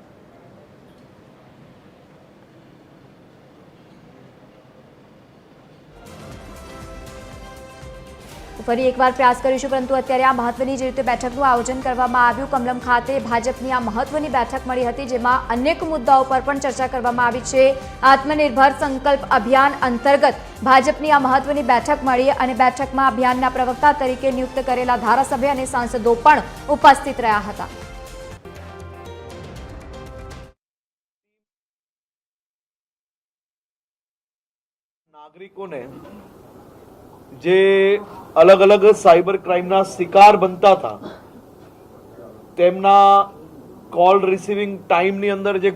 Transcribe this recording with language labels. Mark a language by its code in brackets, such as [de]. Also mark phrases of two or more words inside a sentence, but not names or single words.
[gu] ફરી એકવાર પ્રયાસ કરીશું, પરંતુ અત્યારે આ મહત્વની જે રીતે બેઠકનું આયોજન કરવામાં આવ્યું, કમલમ ખાતે ભાજપની આ મહત્વની બેઠક મળી હતી, જેમાં અનેક મુદ્દાઓ પર પણ ચર્ચા કરવામાં આવી છે। આત્મનિર્ભર સંકલ્પ અભિયાન અંતર્ગત ભાજપની આ મહત્વની બેઠક મળી અને બેઠકમાં અભિયાનના પ્રવક્તા તરીકે નિયુક્ત કરેલા ધારાસભ્ય અને સાંસદો પણ ઉપસ્થિત રહ્યા હતા। નાગરિકો ને જે અલગ અલગ [en] cyber crimeના [gu] શિકાર બનતા થા તેમના [en] call receiving time [gu] ની અંદર જે